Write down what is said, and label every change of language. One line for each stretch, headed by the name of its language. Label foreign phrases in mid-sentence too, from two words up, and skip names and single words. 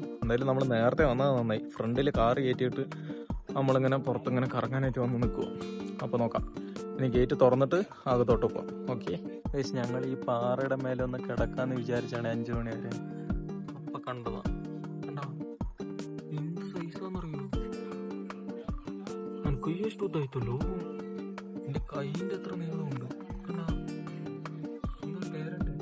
Malayalam: എന്തായാലും നമ്മൾ നേരത്തെ വന്നത് നന്നായി. ഫ്രണ്ടിൽ കാറ് കയറ്റിയിട്ട് നമ്മളിങ്ങനെ പുറത്തിങ്ങനെ കറങ്ങാനായിട്ട് വന്ന് നിൽക്കുക. അപ്പോൾ നോക്കാം. ഇനി ഗേറ്റ് തുറന്നിട്ട് അകത്തോട്ട് പോകാം.
English: Okay guys,
Malayalam: ഞങ്ങൾ ഈ പാറയുടെ മേലെ ഒന്ന് കിടക്കാന്ന് വിചാരിച്ചാണ് 5 മണി വരെ. അപ്പൊ കണ്ടതാ. കണ്ടോ എന്ത് സൈസാന്നറിയോ?
Kannada: എനിക്ക് ಎಷ್ಟು ಉದ್ದ ಆಯ್ತല്ലോ.
Malayalam: എന്റെ കൈന്റെ എത്ര നീളമുണ്ട്. കണ്ടാ പേരുണ്ട്.